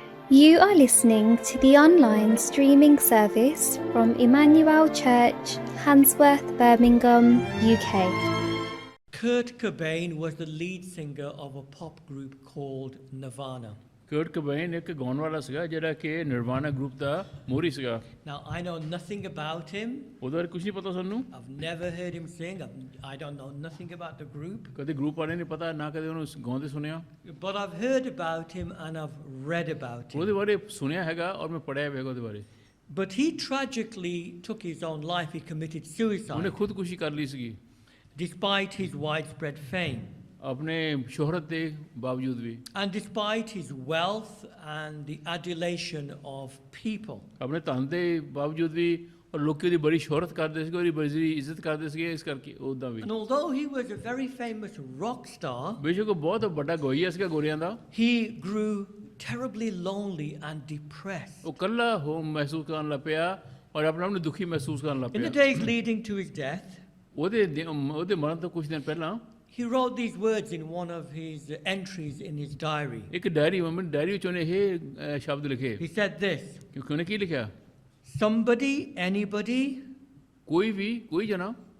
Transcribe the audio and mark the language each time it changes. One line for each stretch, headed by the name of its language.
English: You are listening to the online streaming service from Emmanuel Church, Handsworth, Birmingham, UK. Kurt Cobain was the lead singer of a pop group called Nirvana.
Punjabi: Kurt कबैन
Hindi: एक gown वाला
Punjabi: ਸੀਗਾ ਜਿਹੜਾ ਕਿ Nirvana group ਦਾ ਮੋਹਰੀ ਸੀਗਾ।
English: Now, I know nothing about him.
Punjabi: ਉਹਦੇ ਬਾਰੇ ਕੁਝ ਨਹੀਂ ਪਤਾ ਸਾਨੂੰ।
English: I've never heard him sing. I don't know nothing about the group.
Punjabi: ਕਦੇ ਗਰੁੱਪ ਵਾਲੇ ਨਹੀਂ ਪਤਾ, ਨਾ ਕਦੇ ਉਹਨੂੰ ਗਾਉਂਦੇ ਸੁਣਿਆ।
English: But I've heard about him and I've read about
Punjabi: ਉਹਦੇ
English: him.
Punjabi: ਬਾਰੇ ਸੁਣਿਆ ਹੈਗਾ ਔਰ ਮੈਂ ਪੜ੍ਹਿਆ ਵੀ ਹੈਗਾ ਉਹਦੇ ਬਾਰੇ।
English: But he tragically took his own life. He committed
Punjabi: ਉਹਨੇ
English: suicide
Punjabi: ਖੁਦਕੁਸ਼ੀ ਕਰ ਲਈ ਸੀਗੀ
English: despite his widespread fame.
Punjabi: ਆਪਣੇ ਸ਼ੋਹਰਤ ਦੇ ਬਾਵਜੂਦ ਵੀ,
English: And despite his wealth and the adulation of people.
Punjabi: ਆਪਣੇ ਧਨ ਦੇ ਬਾਵਜੂਦ ਵੀ, ਔਰ ਲੋਕੀ ਉਹਦੀ ਬੜੀ ਸ਼ੋਹਰਤ ਕਰਦੇ ਸੀਗੇ, ਉਹਦੀ ਬੜੀ ਇੱਜ਼ਤ ਕਰਦੇ ਸੀਗੇ, ਇਸ ਕਰਕੇ ਉੱਦਾਂ ਵੀ।
English: And although he was a very famous rock star,
Punjabi: ਬੇਸ਼ੱਕ ਉਹ ਬਹੁਤ ਵੱਡਾ ਗੋਈਆ ਸੀਗਾ ਗੋਰਿਆਂ ਦਾ,
English: he grew terribly lonely and depressed.
Punjabi: ਉਹ ਇਕੱਲਾ ਹੋ ਮਹਿਸੂਸ ਕਰਨ ਲੱਗ ਪਿਆ ਔਰ ਆਪਣੇ ਆਪ ਨੂੰ ਦੁਖੀ ਮਹਿਸੂਸ ਕਰਨ ਲੱਗ
English: In the
Punjabi: ਪਿਆ।
English: days leading to his death,
Punjabi: ਉਹਦੇ ਮਰਨ ਤੋਂ ਕੁਝ ਦਿਨ ਪਹਿਲਾਂ
English: he wrote these words in one of his entries in his diary.
Punjabi: ਇੱਕ ਡਾਇਰੀ ਵਿੱਚ ਉਹਨੇ ਇਹ ਸ਼ਬਦ ਲਿਖੇ।
English: He said this:
Punjabi: ਕਿਉਂਕਿ ਉਹਨੇ ਕੀ ਲਿਖਿਆ?
English: somebody, anybody,
Punjabi: ਕੋਈ ਵੀ, ਕੋਈ ਜਨਾ,